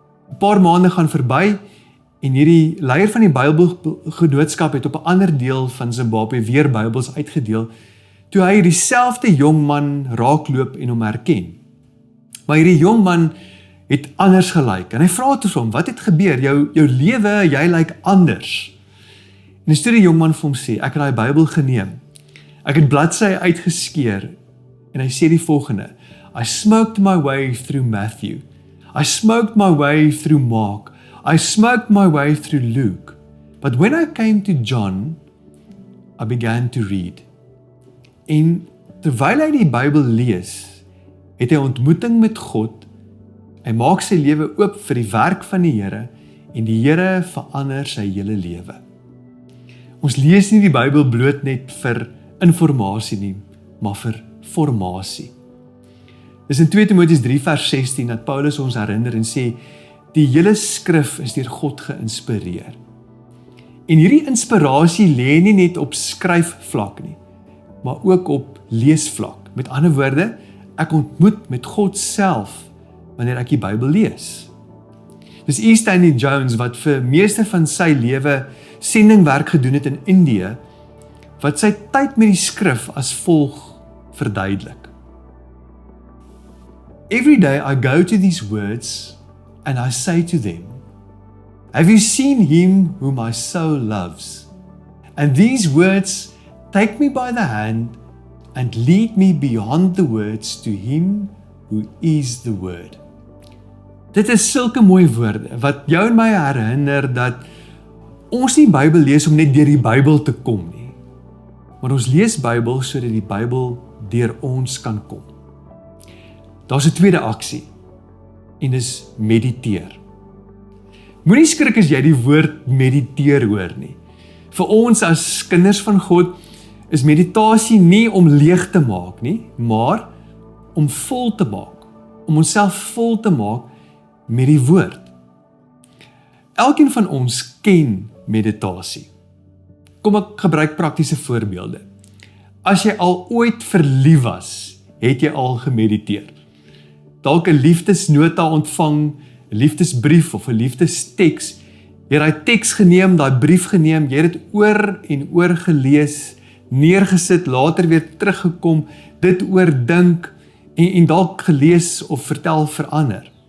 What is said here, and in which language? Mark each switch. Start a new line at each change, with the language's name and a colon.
Afrikaans: 'n Paar maande gaan verby en hierdie leier van die Bybelgenootskap het op 'n ander deel van Zimbabwe weer Bybels uitgedeel, toe hy dieselfde jong man raakloop en hom herken. Maar hierdie jong man het anders gelyk en hy vra toe vir hom: "Wat het gebeur? Jou lewe, jy lyk anders." En dis toe die jong man vir hom sê: "Ek het daai Bybel geneem. Ek het bladsye uitgeskeer."
English: En hy sê die volgende: "I smoked my way through Matthew. I smoked my way through Mark. I smoked my way through Luke. But when I came to John, I began to read."
Afrikaans: En terwyl hy die Bybel lees, het hy ontmoeting met God. Hy maak sy lewe oop vir die werk van die Here en die Here verander sy hele lewe. Ons lees nie die Bybel bloot net vir informasie nie, maar vir formasie. Dis in 2 Timoteus 3 vers 16 dat Paulus ons herinner en sê: "Die hele skrif is deur God geïnspireer." En hierdie inspirasie lê nie net op skryfvlak nie, maar ook op leesvlak. Met ander woorde, ek ontmoet met God self wanneer ek die Bybel lees. Dis E. Stanley Jones wat vir meeste van sy lewe sendingwerk gedoen het in Indië, wat sy tyd met die skrif as volg verduidelik.
English: "Every day I go to these words and I say to them, have you seen him whom my soul loves? And these words take me by the hand and lead me beyond the words to him who is the word."
Afrikaans: Dit is sulke mooi woorde wat jou en my herinner dat ons nie Bybel lees om net deur die Bybel te kom nie, maar ons lees Bybel sodat die Bybel deur ons kan kom. Daar's 'n tweede aksie en dis mediteer. Moenie skrik as jy die woord mediteer hoor nie. Vir ons as kinders van God is meditasie nie om leeg te maak nie, maar om vol te maak, om onsself vol te maak met die woord. Elkeen van ons ken meditasie. Kom ek gebruik praktiese voorbeelde. As jy al ooit verlief was, het jy al gemediteer. Dalk 'n liefdesnota ontvang liefdesbrief of 'n liefdesteks. Jy het daai teks geneem, daai brief geneem, jy het dit oor en oor gelees, neergesit, later weer teruggekom, dit oordink en dalk gelees of vertel vir ander.